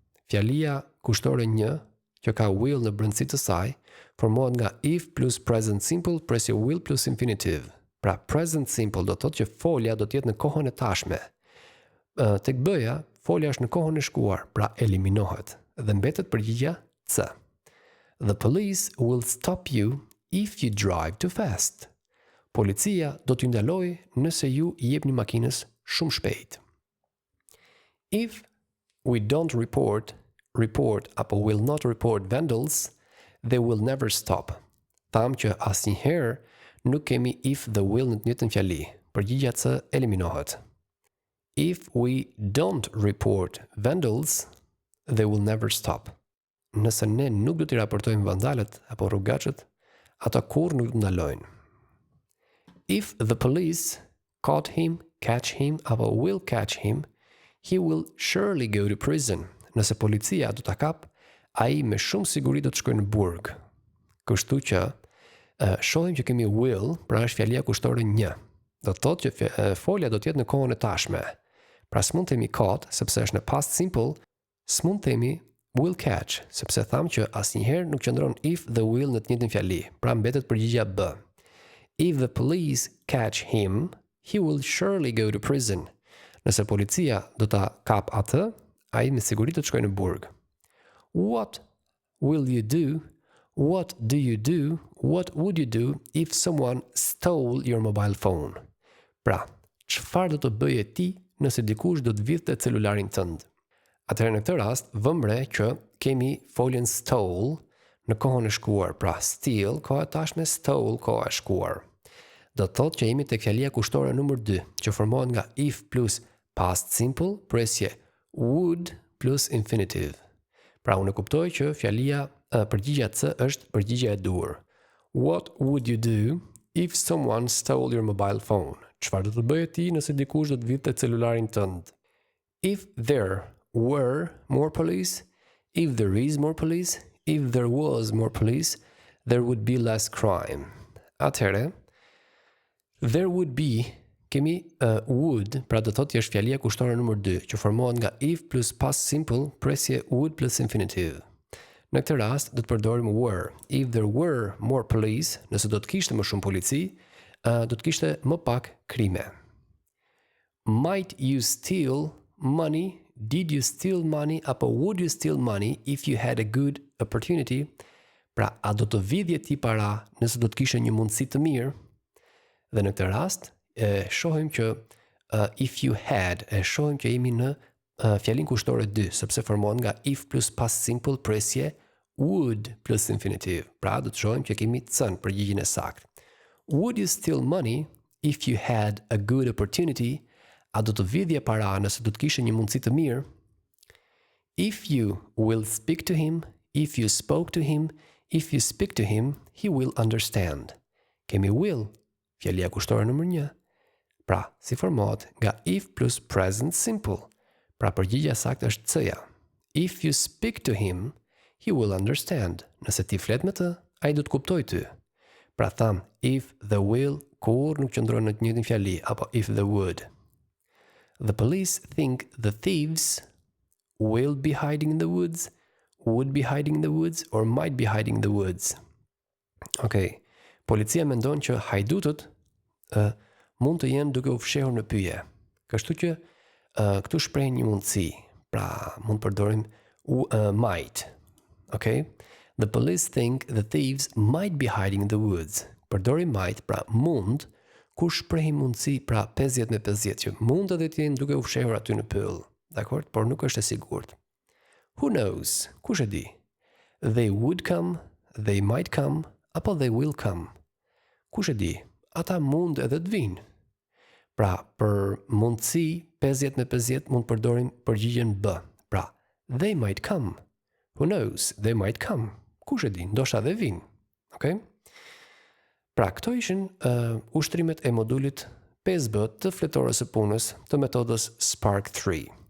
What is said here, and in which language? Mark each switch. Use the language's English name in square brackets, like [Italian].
[Albanian] Fjalia kushtore 1, që ka will në brendësi të saj, formohet nga if plus present simple presje will plus infinitive. Pra present simple do të thotë që folja do të jetë në kohën e tashme. Tek B-ja, folja është në kohën e shkuar, pra eliminohet. Dhe mbetet përgjigja C. [English] The police will stop you if you drive too fast. [Albanian] Policia do t'ju ndalojë nëse ju i jepni makinës shumë shpejt. [English] If we don't report apo will not report vandals, they will never stop. [Albanian] Tham që asnjëherë nuk kemi if the will në të njëjtën fjali. Përgjigja C eliminohet. [English] If we don't report vandals, they will never stop. [Albanian] Nëse ne nuk do t'i raportojmë vandalët apo rrugaçët, ata kurrë nuk do ndalojnë. [English] If the police caught him, catch him, apo will catch him, he will surely go to prison. [Albanian] Nëse policia do ta kap, ai me shumë siguri do të shkojë në burg. Kështu që shohim që kemi will, pra është fjalia kushtore 1. Do të thotë që folja do të jetë në kohën e tashme. Pra s'mund themi caught, sepse është në past simple, s'mund themi will catch, sepse tham që asnjëherë nuk qëndron if the will në të njëjtën fjali. Pra mbetet përgjigja B. [English] If the police catch him, he will surely go to prison. [Albanian] Nëse policia do ta kap atë, ai me siguri do të shkojë në burg. [English] What will you do? What do you do? What would you do if someone stole your mobile phone? [Albanian] Pra, çfarë do të bëje ti nëse dikush do të vidhte celularin tënd? Atëherë në këtë rast, vëmre që kemi foljen stole në kohën e shkuar, pra steal, koha e tashme, stole, koha e shkuar. Do të thotë që jemi tek fjalia kushtore numër 2, që formohet nga if plus past simple, presje would plus infinitive. Pra unë e kuptoj që fjalia përgjigja C është përgjigja e duhur. [English] What would you do if someone stole your mobile phone? [Albanian] Çfarë do të bëje ti nëse dikush do të vidhte celularin tënd? [English] If there were more police, if there is more police, if there was more police, there would be less crime. [Albanian] Atëherë, [English] there would be, [Albanian] kemi would, pra do thotë është fjalia kushtore numër 2, që formohet nga if plus past simple, presje would plus infinitive. Në këtë rast, do të përdorim were. [English] If there were more police, [Albanian] nëse do të kishte më shumë polici, do të kishte më pak krime. [English] Might you steal money? Did you steal money? Apo would you steal money if you had a good opportunity? [Albanian] Pra, a do të vidhje ti para nëse do të kishe një mundësi të mirë? Dhe në këtë rast, shohim që if you had, shohim që jemi në fjalin kushtore 2, sepse formohet nga if plus past simple presje would plus infinitive. Pra, do të shohim që kemi cën përgjigjen e saktë. [English] Would you steal money if you had a good opportunity? [Albanian] A do të vidhje para nëse do të kishe një mundësi të mirë? [English] If you will speak to him, if you spoke to him, if you speak to him, he will understand. [Albanian] Kemi will, fjalia kushtore numër 1. Pra, si formohet nga if plus present simple. Pra përgjigja saktë është C-ja. If you speak to him, he will understand. Nëse ti flet me të, ai do të kuptojë ty. Pra tham, if the will, kur nuk qëndron në të njëjtën fjali, apo if the would. [English] The police think the thieves will be hiding in the woods, would be hiding in the woods, or might be hiding in the woods. [Albanian] Okej, policia mendon që hajdutët mund të jenë duke u fshehur në pyje. Kështu që këtu shprehin një mundësi. Pra, mund përdorim might. Okay? [English] The police think the thieves might be hiding in the woods. [Albanian] Përdorim might, pra mund, ku shprehin mundësi, pra 50 me 50, që mund edhe të jenë duke u fshehur aty në pyll. Dakor? Por nuk është e sigurt. [English] Who knows? [Albanian] Kush e di? [English] They would come, they might come, apo they will come. [Albanian] Kush e di? Ata mund edhe të vinë. Pra, për mundësi 50/50 mund përdorim përgjigjen B. [English] Pra, they might come. Who knows? They might come. [Albanian] Kush e di? Ndoshta dhe vinë. [English] Okay? [Albanian] Pra, këto ishin ushtrimet e modulit 5B të fletores së punës të metodës Spark 3.